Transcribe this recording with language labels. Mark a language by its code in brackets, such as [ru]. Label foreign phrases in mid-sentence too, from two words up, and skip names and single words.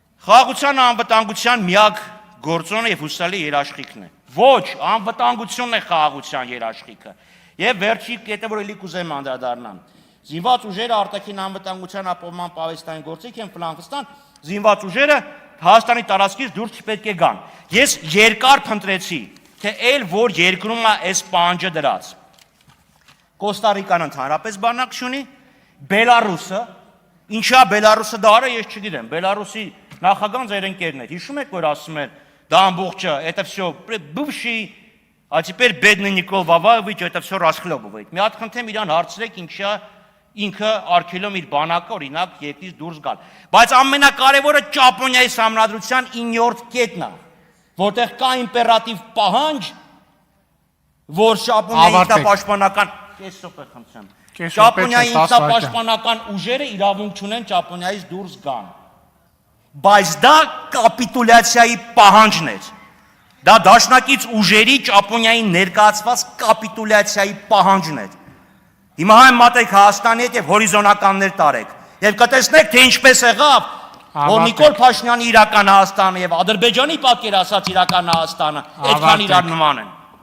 [hy] Խաղաղության անվտանգության միակ գործոնը եւ հուսալի երաշխիքն է։ Ոչ, անվտանգությունն է խաղաղության երաշխիքը։ Եվ վերջի կետը, որ ելի կուզեմ անդրադառնամ։ Զինված ուժերը արտաքին անվտանգության ապահովման պահեստային գործիք են Ֆլանգստան, զինված ուժերը Հայաստանի տարածքից դուրս չպետք է գան։ Ես երկար փնտրեցի, թե այլ որ երկրում է այս պահանջը դրած։ Կոստարիկան ընդհանրապես բանակ չունի, Բելարուսը, ինչա Բելարուսը դա արա, ես չգիտեմ։ Բելարուսի նախագահն ձեր ընկերն էր։ Հիշում եք, որ ասում էր, դա ամբողջը, [ru] это всё бывший, а теперь бедный Никол Ваваевич, это всё расхлебывает։ [hy] Մի հատ խնդրեմ իրան հարցրեք, ինչա ինքը արգելում իր բանակը օրինակ երկրից դուրս գալ։ Բայց ամենակարևորը Ճապոնիայի համանդրության 9-րդ կետն է, որտեղ կա իմպերատիվ պահանջ, որ Ճապոնիայի ինքնապաշտպանական կեսօպը խնդրեմ։ Ճապոնիայի ինքնապաշտպանական ուժերը իրավունք չունեն Ճապոնիայից դուրս գան։ Բայց դա կապիտուլյացիայի պահանջն էր։ Դա դաշնակից ուժերի Ճապոնիային ներկայացված կապիտուլյացիայի պահանջն էր։ Հիմա այն մատեք Հայաստանի հետ եւ հորիզոնականներ տարեք։ Եվ կտեսնեք, թե ինչպես եղավ, որ Նիկոլ Փաշինյանի իրական Հայաստանը եւ Ադրբեջանի պատկերացած իրական Հայաստանը այդքան իրար նման են։